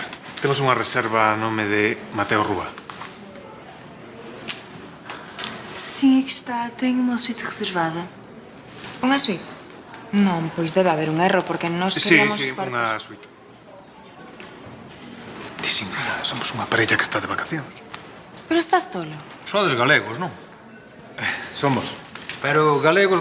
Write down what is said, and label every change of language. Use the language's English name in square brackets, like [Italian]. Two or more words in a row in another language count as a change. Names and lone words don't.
[Galician] Temos unha reserva a nome de Mateo Rúa. [Portuguese] Sim, aqui está. Tenho uma suíte reservada. [Galician] Unha suíte? Non, pois debe haber un erro, porque nós queríamos... Sí, unha suíte. Ti sin nada, somos unha parella que está de vacacións. Pero estás tolo. Sodes galegos, non? Somos. Pero galegos.